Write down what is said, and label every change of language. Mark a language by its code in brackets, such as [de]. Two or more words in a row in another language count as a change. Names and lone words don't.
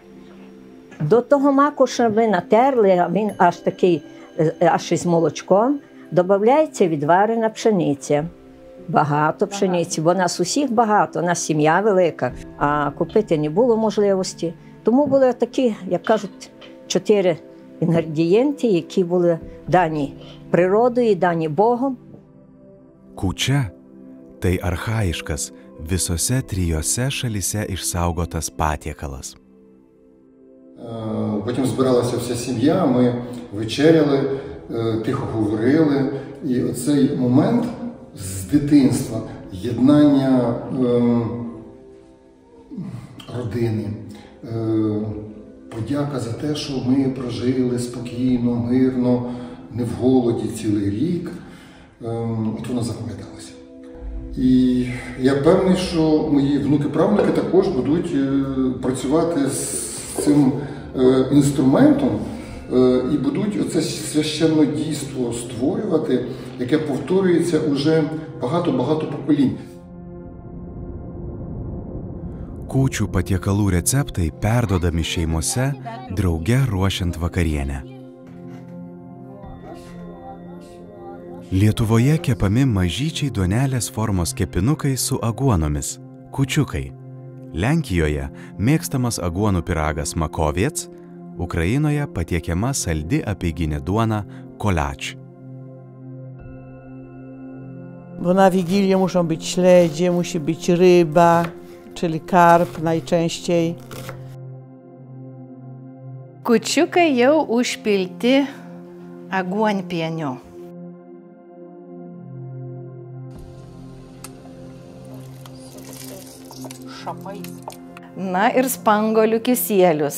[uk] До того маку, що ви натерли, а він аж такий, аж із молочком, додається відварена пшениця. Багато пшениці, бо нас усіх багато, у нас сім'я велика, а купити не було можливості. Тому були такі, як кажуть, 4 інгредієнти, які були дані природою, дані Богом. [lt] Kūčia – tai archajiškas, visose 3 šalyse išsaugotas patiekalas. [uk] Потім збиралася вся сім'я, ми вечеряли, тихо говорили, І оцей момент з дитинства, єднання родини, подяка за те, що ми прожили спокійно, мирно, не в голоді цілий рік, от воно запам'яталося. І я певний, що мої внуки-правнуки також будуть працювати з цим інструментом і будуть оце священне дійство створювати, яке повторюється уже багато-багато поколінь. [lt] Kūčių patiekalų receptai perdodami šeimose, drauge ruošiant vakarienę. Lietuvoje kepami mažyčiai duonelės formos kepinukai su aguonomis – kūčiukai. Lenkijoje mėgstamas aguonų pyragas makoviec, Ukrainoje patiekiama saldi apeiginė duona koляч. [pl] Bo na Wigilię muszą być śledzie, musi być ryba, czyli karp najczęściej. [lt] Kūčiukai jau užpilti aguonpieniu. Na ir spanguolių kisielius.